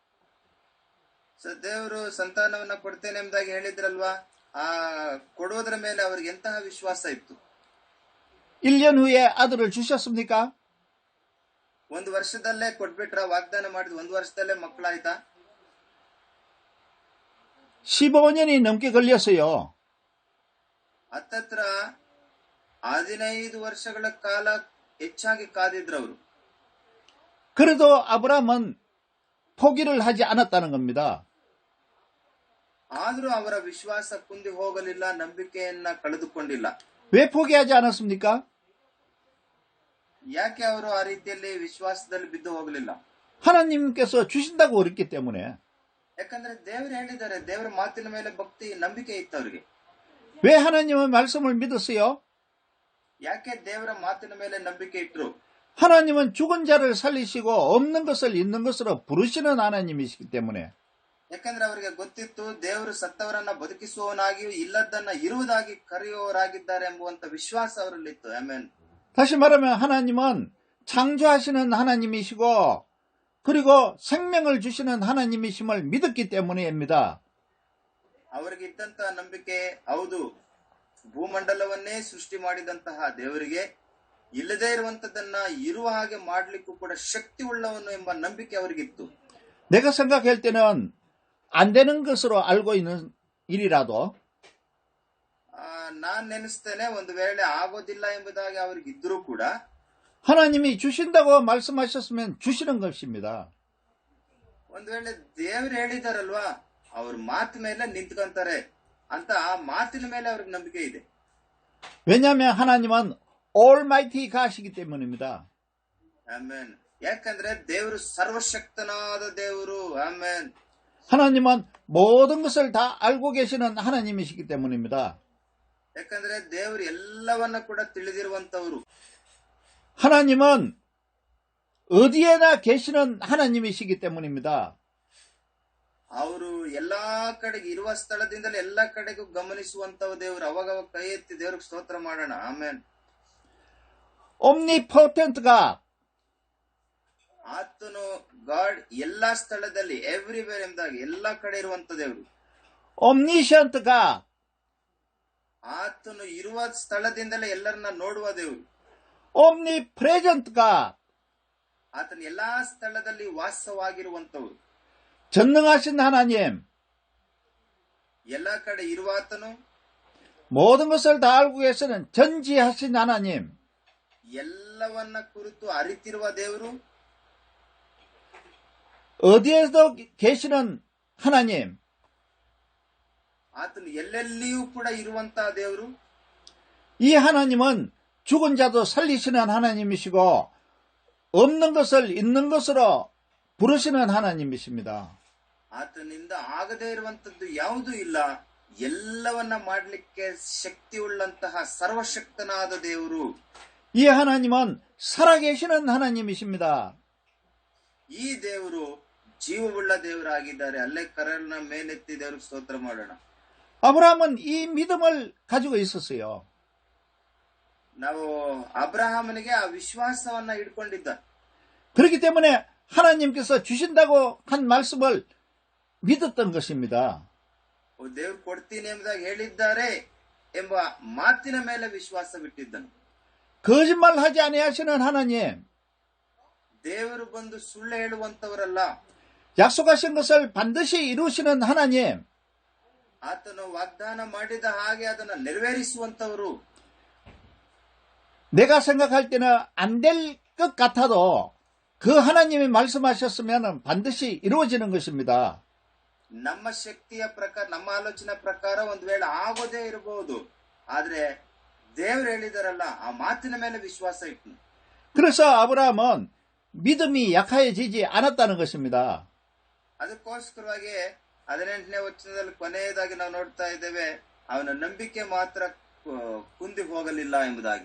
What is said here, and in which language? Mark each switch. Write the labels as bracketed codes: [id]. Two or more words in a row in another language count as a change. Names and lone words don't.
[kn] ದೇವರು ಸಂತಾನವನ್ನ ಕೊಡ್ತೇನೆ ಎಂಬುದಾಗಿ ಹೇಳಿದ್ರಲ್ವಾ, ಆ ಕೊಡುವುದರ ಮೇಲೆ ಅವರಿಗೆ ಎಂತಹ ವಿಶ್ವಾಸ ಇತ್ತು. [ko] 1년 후에 아들을 주셨습니까? [kn] ಒಂದು ವರ್ಷದಲ್ಲೇ ಕೊಟ್ಬಿಟ್ರ? ವಾಗ್ದಾನ ಮಾಡಿದ ಒಂದು ವರ್ಷದಲ್ಲೇ ಮಕ್ಕಳಾಯ್ತಾ? [ko] 15년이 넘게 걸렸어요. [kn] ಹತ್ತತ್ರ 15 ವರ್ಷಗಳ ಕಾಲ ಹೆಚ್ಚಾಗಿ ಕಾದಿದ್ರು ಅವರು. [ko] 그래도 아브라함은 포기를 하지 않았다는 겁니다. [kn] ಆದ್ರೂ ಅವರ ವಿಶ್ವಾಸ ಕುಂದಿ ಹೋಗಲಿಲ್ಲ, ನಂಬಿಕೆಯನ್ನ ಕಳೆದುಕೊಂಡಿಲ್ಲ. [ko] 왜 포기하지 않았습니까? [kn] ಯಾಕೆ ಅವರು ಆ ರೀತಿಯಲ್ಲಿ ವಿಶ್ವಾಸದಲ್ಲಿ ಬಿದ್ದು ಹೋಗಲಿಲ್ಲ? [ko] 하나님께서 주신다고 그랬기 때문에. [kn] ಯಾಕಂದ್ರೆ ದೇವರು ಹೇಳಿದ್ದಾರೆ, ದೇವರ ಮಾತಿನ ಮೇಲೆ ಭಕ್ತಿ ನಂಬಿಕೆ ಇತ್ತು ಅವರಿಗೆ. [ko] 왜 하나님의 말씀을 믿었어요? [kn] ಯಾಕೆ ದೇವರ ಮಾತಿನ ಮೇಲೆ ನಂಬಿಕೆ ಇಟ್ರು? [ko] 하나님은 죽은 자를 살리시고 없는 것을 있는 것으로 부르시는 하나님이시기 때문에. [kn] ಯಾಕಂದ್ರೆ ಅವರಿಗೆ ಗೊತ್ತಿತ್ತು, ದೇವರು ಸತ್ತವರನ್ನ ಬದುಕಿಸುವವನಾಗಿಯೂ ಇಲ್ಲದನ್ನ ಇರುವುದಾಗಿ ಕರೆಯುವವರಾಗಿದ್ದಾರೆ ಎಂಬುವಂತ ವಿಶ್ವಾಸ ಅವರಲ್ಲಿತ್ತು. ಆಮೆನ್. [ko] 다시 말하면 하나님은 창조하시는 하나님이시고 그리고 생명을 주시는 하나님이심을 믿었기 때문입니다. [kn] ಅವರಿಗೆ ಇದ್ದಂತ ನಂಬಿಕೆ, ಹೌದು, ಭೂಮಂಡಲವನ್ನೇ ಸೃಷ್ಟಿ ಮಾಡಿದಂತಹ ದೇವರಿಗೆ ಇಲ್ಲದೇ ಇರುವಂತದನ್ನ ಇರುವ ಹಾಗೆ ಮಾಡ್ಲಿಕ್ಕೂ ಕೂಡ ಶಕ್ತಿ ಉಳ್ಳವನು ಎಂಬ ನಂಬಿಕೆ ಅವರಿಗಿತ್ತು. [ko] 내가 생각할 때는 안 되는 것으로 알고 있는 일이라도 [kn] ನಾನ್ ನೆನೆಸ್ತೇನೆ, ಒಂದು ವೇಳೆ ಆಗೋದಿಲ್ಲ ಎಂಬುದಾಗಿ ಅವ್ರಿಗಿದ್ರೂ ಕೂಡ [ko] 하나님이 주신다고 말씀하셨으면 주시는 것입니다. [kn] ಒಂದು ವೇಳೆ ದೇವರು ಹೇಳಿದಾರಲ್ವಾ, ಅವ್ರ ಮಾತು ಮೇಲೆ ನಿಂತ್ಕೊಂತಾರೆ ಅಂತ ಆ ಮಾತಿನ ಮೇಲೆ ಅವ್ರಿಗೆ ನಂಬಿಕೆ ಇದೆ. [ko] 왜냐하면 하나님은 [en] Almighty God [ko] 이기 때문입니다. [kn] ಆಮೆನ್. ಯಾಕಂದ್ರೆ ದೇವರು ಸರ್ವಶಕ್ತನಾದ ದೇವರು. ಆಮೆನ್. [ko] 하나님은 모든 것을 다 알고 계시는 하나님이시기 때문입니다. [kn] ಯಾಕಂದ್ರೆ ದೇವರು ಎಲ್ಲವನ್ನ ಕೂಡ ತಿಳಿದಿರುವಂತವರು. [ko] 하나님은 어디에나 계시는 하나님이시기 때문입니다. [kn] ಅವರು ಎಲ್ಲಾ ಕಡೆಗೆ ಇರುವ ಸ್ಥಳದಿಂದಲೇ ಎಲ್ಲಾ ಕಡೆಗೂ ಗಮನಿಸುವಂತ ದೇವರು. ಅವಾಗ ಕೈ ಎತ್ತಿ ದೇವ್ರಿಗೆ ಸ್ತೋತ್ರ ಮಾಡೋಣ. ಆಮೇನ್. [en] Omnipotent God. [kn] ಆತನು ಗಾಡ್ ಎಲ್ಲಾ ಸ್ಥಳದಲ್ಲಿ, ಎವ್ರಿವೇರ್ ಎಂಬುದಾಗಿ ಎಲ್ಲಾ ಕಡೆ ಇರುವಂತ ದೇವರು. [en] Omniscient God. [kn] ಆತನು ಇರುವ ಸ್ಥಳದಿಂದಲೇ ಎಲ್ಲರನ್ನ ನೋಡುವ ದೇವರು. [en] Omnipresent God. [kn] ಆತನು ಎಲ್ಲಾ ಸ್ಥಳದಲ್ಲಿ ವಾಸವಾಗಿರುವಂತವರು. [ko] 전능하신 하나님. [kn] ಎಲ್ಲಾ ಕಡೆ ಇರುವಾತನು. [ko] 모든 것을 다 알고 계시는 전지하신 하나님. [kn] ಎಲ್ಲವನ್ನ ಕುರಿತು ಅರಿತಿರುವ ದೇವರು, [ko] 어디에도 계시는 하나님, [kn] ಆತನು ಎಲ್ಲೆಲ್ಲಿಯೂ ಕೂಡ ಇರುವಂತಹ ದೇವರು. [ko] 이 하나님은 죽은 자도 살리시는 하나님이시고 없는 것을 있는 것으로 부르시는 하나님이십니다. [kn] ಆತನಿಂದ ಆಗದೇ ಇರುವಂತದ್ದು ಯಾವುದೂ ಇಲ್ಲ. ಎಲ್ಲವನ್ನ ಮಾಡಲಿಕ್ಕೆ ಶಕ್ತಿ ಉಳ್ಳಂತಹ ಸರ್ವಶಕ್ತನಾದ ದೇವರು. [ko] 이 하나님은 살아계시는 하나님이십니다. [kn] ಈ ದೇವರು ಜೀವವುಳ್ಳ ದೇವರಾಗಿದ್ದಾರೆ. ಅಲ್ಲೇ ಕರನ್ನ ಮೇಲೆತ್ತಿ ದೇವ್ರಿಗೆ ಸ್ತೋತ್ರ ಮಾಡೋಣ. [ko] 아브라함은 이 믿음을 가지고 있었어요. [kn] ನಾವು ಅಬ್ರಹಾಮನಿಗೆ ಆ ವಿಶ್ವಾಸವನ್ನ ಇಟ್ಕೊಂಡಿದ್ದ. [ko] 그렇기 때문에 하나님께서 주신다고 한 말씀을 믿었던 것입니다. [kn] ದೇವ್ರು ಕೊಡ್ತೀನಿ ಎಂಬುದಾಗಿ ಹೇಳಿದ್ದಾರೆ ಎಂಬ ಮಾತಿನ ಮೇಲೆ ವಿಶ್ವಾಸವಿಟ್ಟಿದ್ದನು. [ko] 거짓말하지 아니하시는 하나님, [kn] ದೇವರು ಬಂದು ಸುಳ್ಳು ಹೇಳುವಂತವರಲ್ಲ. [ko] 약속하신 것을 반드시 이루시는 하나님, [kn] ಆತನು ವಾಗ್ದಾನ ಮಾಡಿದ ಹಾಗೆ ಅದನ್ನು ನೆರವೇರಿಸುವಂತವರು. [ko] 내가 생각할 때는 안 될 것 같아도 그 하나님이 말씀하셨으면 반드시 이루어지는 것입니다. [kn] ನಮ್ಮ ಶಕ್ತಿಯ ಪ್ರಕಾರ, ನಮ್ಮ ಆಲೋಚನೆ ಪ್ರಕಾರ ಒಂದು ವೇಳೆ ಆಗೋದೇ ಇರಬಹುದು. ಆದ್ರೆ ದೇವರು ಹೇಳಿದಾರಲ್ಲ, ಆ ಮಾತಿನ ಮೇಲೆ ವಿಶ್ವಾಸ ಇಟ್ಟು. [ko] 그래서 아브라함은 믿음이 약해지지 않았다는 것입니다. [kn] ಅದಕ್ಕೋಸ್ಕರವಾಗಿ 18ನೇ ವಚನದಲ್ಲಿ ಕೊನೆಯದಾಗಿ ನಾವು ನೋಡ್ತಾ ಇದ್ದೇವೆ, ಅವನ ನಂಬಿಕೆ ಮಾತ್ರ ಕುಂದಿ ಹೋಗಲಿಲ್ಲ ಎಂಬುದಾಗಿ.